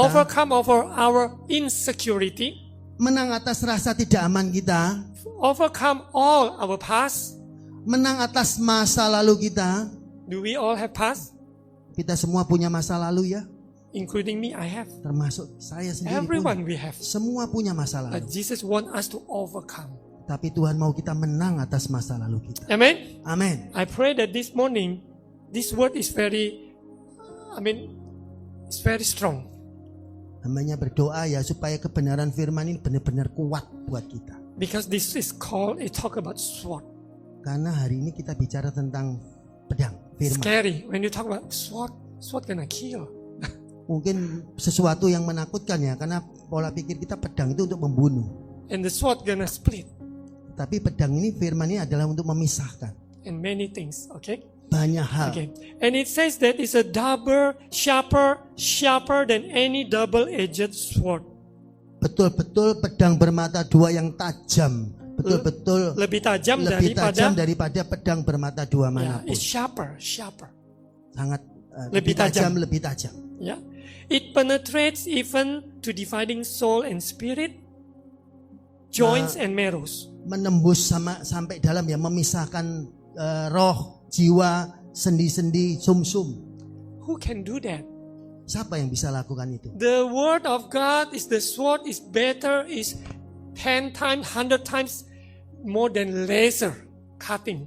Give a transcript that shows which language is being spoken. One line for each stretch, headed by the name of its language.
English: overcome over our insecurity,
Indonesian: menang atas rasa tidak aman kita,
English: overcome all our past.
Indonesian: menang atas masa lalu kita.
English: Do we all have past?
Indonesian: Kita semua punya masa lalu ya,
English: Including me, I have.
Indonesian: termasuk saya sendiri
English: Everyone
Indonesian: punya.
English: we have.
Indonesian: Semua punya masa
English: But
Indonesian: lalu.
English: Jesus wants us to overcome.
Indonesian: Tapi Tuhan mau kita menang atas masa lalu kita.
English: Amen.
Indonesian: Amin.
English: I pray that this morning, this word is it's very strong.
Indonesian: Namanya berdoa ya supaya kebenaran firman ini benar-benar kuat buat kita.
English: Because this is called a talk about sword.
Indonesian: Karena hari ini kita bicara tentang pedang, firman.
English: Scary. When you talk about sword gonna kill.
Indonesian: Mungkin sesuatu yang menakutkan ya, karena pola pikir kita pedang itu untuk membunuh.
English: And the sword gonna split.
Indonesian: Tapi pedang ini, firman ini adalah untuk memisahkan
English: And many things. Okay?
Indonesian: banyak hal.
English: Okay. And it says that it's a double, sharper than any double-edged sword.
Indonesian: Betul-betul pedang bermata dua yang tajam. Betul-betul Lebih tajam lebih tajam daripada daripada pedang bermata dua
English: yeah,
Indonesian: manapun.
English: it's sharper.
Indonesian: Sangat Lebih tajam. lebih tajam.
English: Yeah. It penetrates even to dividing soul and spirit, joints and marrows.
Indonesian: Menembus sampai dalam ya, memisahkan roh, jiwa, sendi-sendi, sumsum.
English: Who can do that?
Indonesian: Siapa yang bisa lakukan itu?
English: The word of God is the sword is better, is 10 times, 100 times more than laser cut.